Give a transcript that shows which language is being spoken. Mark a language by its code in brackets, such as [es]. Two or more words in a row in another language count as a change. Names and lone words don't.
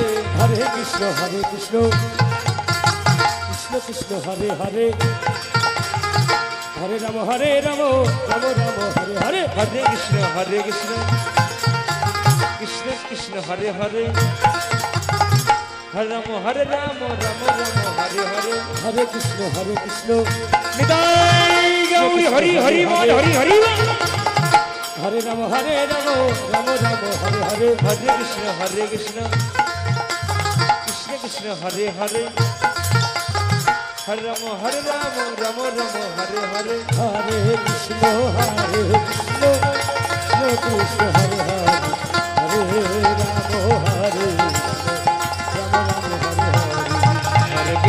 [sa] Hare Krishna Krishna Krishna Hare Hare Hare Rama Rama Hare Hare Hare Krishna Krishna Krishna Hare Hare Hare Rama Rama Rama Hare Hare Hare Krishna Nidai [bn] হরি হরি বল হরি হরি বল [sa] হরে রাম রাম রাম হরে হরে হরে কৃষ্ণ কৃষ্ণ কৃষ্ণ হরে হরে হরে রাম রাম রাম হরে হরে হরে কৃষ্ণ কৃষ্ণ কৃষ্ণ হরে হরে হরে রাম হরে রাম রাম হরে হরে